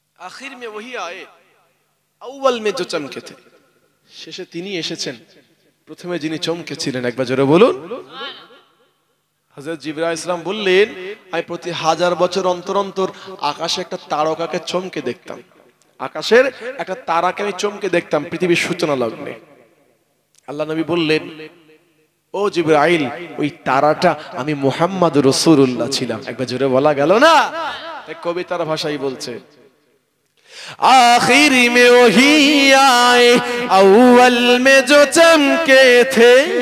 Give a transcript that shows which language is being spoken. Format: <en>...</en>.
<ur>आखिर में वही आए अव्वल में जो चमके थे,</ur> <bn>শেষে তিনি এসেছেন প্রথমে যিনি চমকেছিলেন, একবার জোরে বলুন। হযরত জিবরাইল আলাইহিস সালাম বললেন, আমি প্রতি 1000 বছর অন্তর অন্তর আকাশে একটা তারকাকে চমকে দেখতাম, আকাশের একটা তারাকে আমি চমকে দেখতাম পৃথিবীর সূচনা লগ্নে। আল্লাহ নবী বললেন, ও জিবরাইল, ওই তারাটা আমি মুহাম্মদ রাসূলুল্লাহ ছিলাম। একবার জোরে বলা গেল না? এক কবিতার ভাষায় বলছে,</bn> <ur>आखिर में वही आए अव्वल में जो चमके थे,</ur>